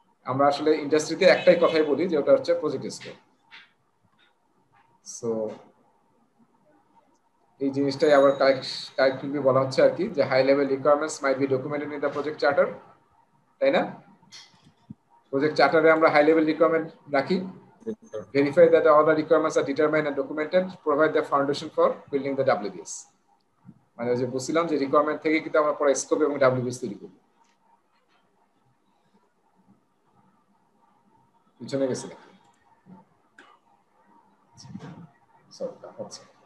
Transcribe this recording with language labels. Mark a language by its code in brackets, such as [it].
[bn] আমরা আসলে ইন্ডাস্ট্রিতে একটাই কথাই বলি যে ওটা হচ্ছে প্রজেক্ট স্কোপ। সো এই জিনিসটাই আবার কারেক্টলি বলা হচ্ছে আর কি, যে [en] high level requirements might be documented in the project charter, [bn] তাই না? প্রজেক্ট চার্টারে আমরা হাই লেভেল রিকোয়ারমেন্ট রাখি, [en] verify that all the requirements are determined and documented, provide the foundation for building the WBS. [bn] মানে যে বলছিলাম যে রিকোয়ারমেন্ট থেকে কিন্তু আমরা পরে স্কোপ এবং WBS তৈরি করব। পিছনে গেছে নাকি? সরি, হচ্ছে।